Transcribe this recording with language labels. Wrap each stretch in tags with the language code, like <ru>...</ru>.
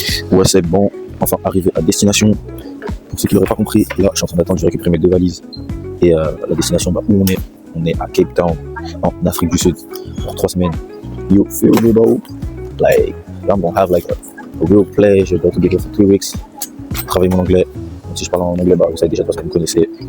<fr>Ouais, c'est bon, enfin arrivé à destination. Pour ceux qui l'auraient pas compris, là je suis en train d'attendre, je récupère mes 2 valises. Et la destination, où on est à Cape Town, en Afrique du Sud, pour 3 semaines.</fr> <en>You feel me, bro? Like, I'm gonna have like a real pleasure to be here for 3 weeks.</en> <fr>Travailler mon anglais. Donc, si je parle en anglais, bah, vous savez déjà parce que vous me connaissez.</fr>